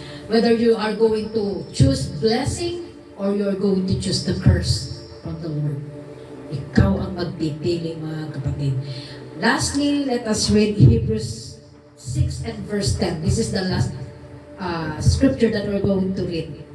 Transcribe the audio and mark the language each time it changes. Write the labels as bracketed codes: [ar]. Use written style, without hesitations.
[en] Whether you are going to choose blessing or you are going to choose the curse from the Lord. [tl] Ikaw ang magpipili, mga kapatid. [en] Lastly, let us read Hebrews 6 and verse 10. This is the last scripture that we're going to read.